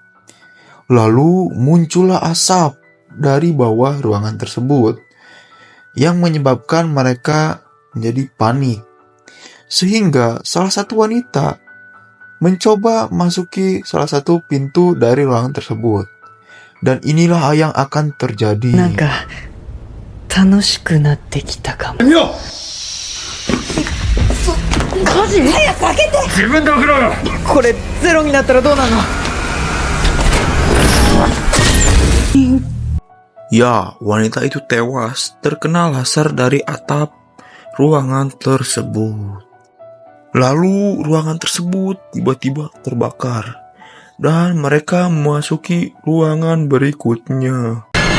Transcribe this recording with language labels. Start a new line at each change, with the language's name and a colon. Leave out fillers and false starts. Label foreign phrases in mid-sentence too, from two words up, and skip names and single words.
Indonesian: Lalu muncullah asap dari bawah ruangan tersebut yang menyebabkan mereka menjadi panik. Sehingga salah satu wanita mencoba masuki salah satu pintu dari ruangan tersebut. Dan inilah yang akan terjadi.
Japanese: なんか楽しくなってきたかも。火事？早く開けて。自分で開けろよ。これゼロになったらどうなの？
Indonesian: Ya, wanita itu tewas terkena laser dari atap ruangan tersebut. Lalu ruangan tersebut tiba-tiba terbakar dan mereka memasuki ruangan berikutnya.